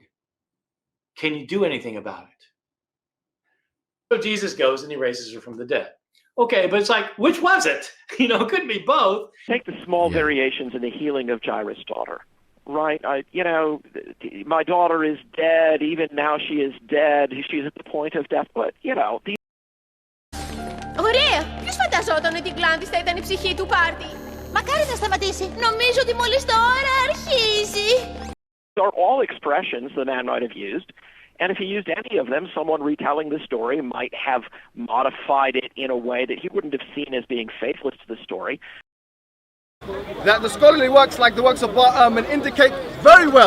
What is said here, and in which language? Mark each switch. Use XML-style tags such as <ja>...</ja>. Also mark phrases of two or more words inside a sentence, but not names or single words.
<en>Can you do anything about it? So Jesus goes and he raises her from the dead. Okay, but it's like, which was it? It couldn't be both. Take the small variations in the healing of Jairus' daughter. Right, my daughter is dead. Even now she is dead. She's at the point of death. But,</en> <el>Ωραία! Ποιος φανταζόταν ότι η Γκλάνδης θα ήταν η ψυχή του πάρτι? Μακάρι να σταματήσει. Νομίζω ότι μόλις τώρα αρχίζει.</el> <en>Are all expressions the man might have used. And if he used any of them, someone retelling the story might have modified it in a way that he wouldn't have seen as being faithless to the story. That the scholarly works, like the works of Bart Ehrman, indicate very well.</en>